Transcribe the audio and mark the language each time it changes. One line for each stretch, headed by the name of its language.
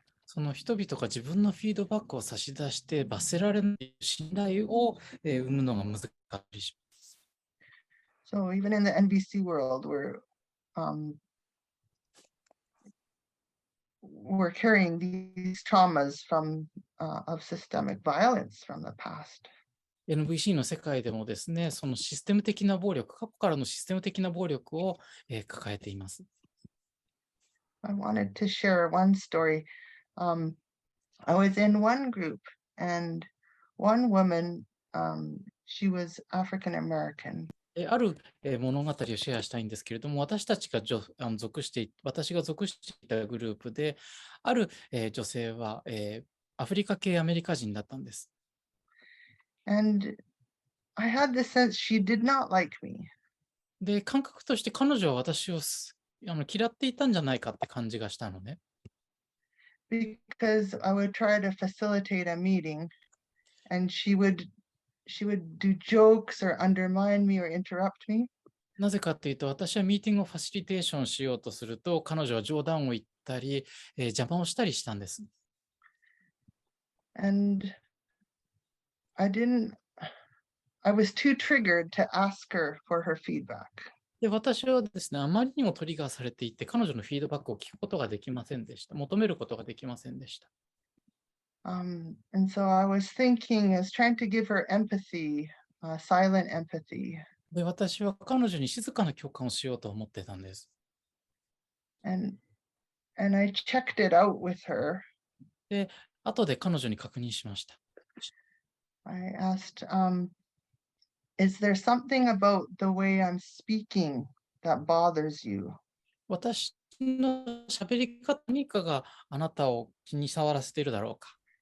Japanese: その人々が自分のフィードバックを差し出して罰せられない信頼を生むのが難しいします。
English: So even in the NVC world, we're carrying these traumas of systemic violence from the past.
Japanese: NVC の世界でもですね、そのシステム的な暴力、過去からのシステム的な暴力を抱えています。
English: I wanted to share one story. I was in one group, and one woman, she was African American.
Japanese: ある物語をシェアしたいんですけれども、私が属していたグループで、ある女性はアフリカ系アメリカ人だったんです。
English: And I had the sense she did not like me.
Japanese: で、感覚として彼女は私を嫌っていたんじゃないかって感じがしたのね。
English: Because I would try to facilitate a meeting, and she would do jokes or undermine me or interrupt me.
Japanese: なぜかっていうと、私はミーティングをファシリテーションしようとすると、彼女は冗談を言ったり、邪魔をしたりしたんです。
English: And I was too triggered to ask her for her feedback.
Japanese: で、私はですね、あまりにもトリガーされていて、彼女のフィードバックを聞くことができませんでした。求めることができませんでした。
English: And so I was trying to give her empathy, silent empathy.
Japanese: で、私は彼女に静かな共感をしようと思ってたんです。
English: And I checked it out with her.
Japanese: で、後で彼女に確認しました。
English: I asked, is there something about the way I'm speaking that bothers you?
Japanese: 私の喋り方何かがあなたを気に障らせているだろうか。